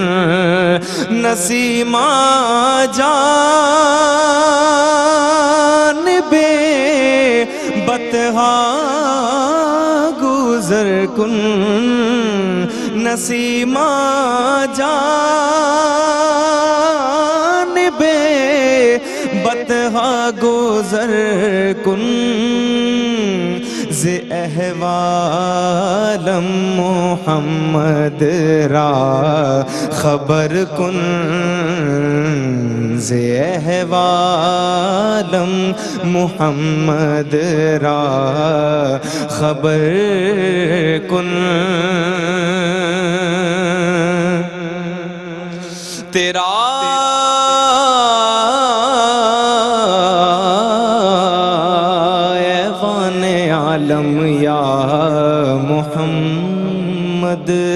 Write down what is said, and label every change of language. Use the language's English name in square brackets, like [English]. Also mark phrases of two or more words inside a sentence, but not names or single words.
[Persian] نسیمہ جان بے بطحا گزر کن. نسیمہ جان بے بطحا گزر کن. ز احوالم محمد را خبر کن. ز احوالم محمد را خبر کن. [Urdu] تیرا عالم یا محمد